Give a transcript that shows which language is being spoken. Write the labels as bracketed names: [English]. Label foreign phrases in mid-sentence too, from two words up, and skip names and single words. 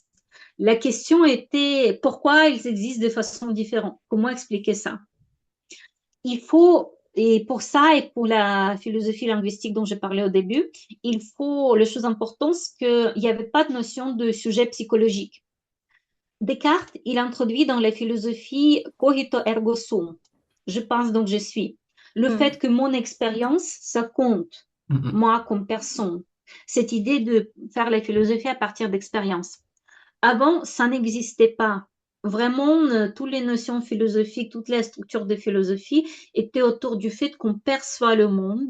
[French] La question était pourquoi ils existent de façon différente? Comment expliquer ça? Il faut, et pour ça et pour la philosophie linguistique dont j'ai parlé au début, il faut, le chose importante, c'est qu'il n'y avait pas de notion de sujet psychologique. Descartes, il introduit dans la philosophie [Latin] cogito ergo sum. [French] Je pense donc je suis. Le fait Mhm. que mon expérience, ça compte, Mhm. moi comme personne. Cette idée de faire la philosophie à partir d'expérience. Avant, ça n'existait pas. Vraiment, toutes les notions philosophiques, toute la structure de philosophie était autour du fait qu'on perçoit le monde.